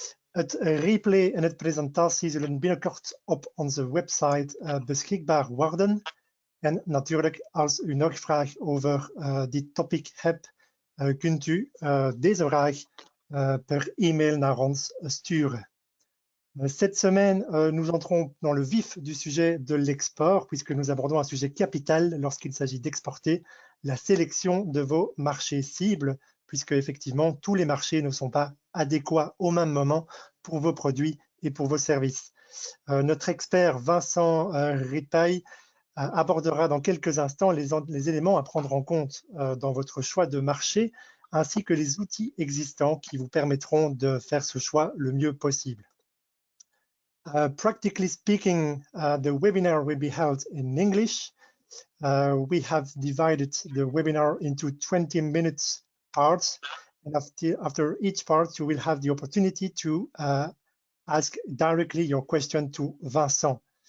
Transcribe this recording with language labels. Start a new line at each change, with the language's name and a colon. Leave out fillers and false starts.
Dutch: Het replay en het presentatie zullen binnenkort op onze website beschikbaar worden. En natuurlijk, als u nog vragen over dit topic hebt, kunt u deze vraag per e-mail naar ons sturen.
French: Cette semaine, nous entrons dans le vif du sujet de l'export, puisque nous abordons un sujet capital lorsqu'il s'agit d'exporter, la sélection de vos marchés cibles, puisque effectivement, tous les marchés ne sont pas adéquats au même moment pour vos produits et pour vos services. Notre expert Vincent Repay abordera dans quelques instants les éléments à prendre en compte dans votre choix de marché, ainsi que les outils existants qui vous permettront de faire ce choix le mieux possible.
English: Practically speaking, the webinar will be held in English. We have divided the webinar into 20 minutes parts, and after each part, you will have the opportunity to ask directly your question to Vincent.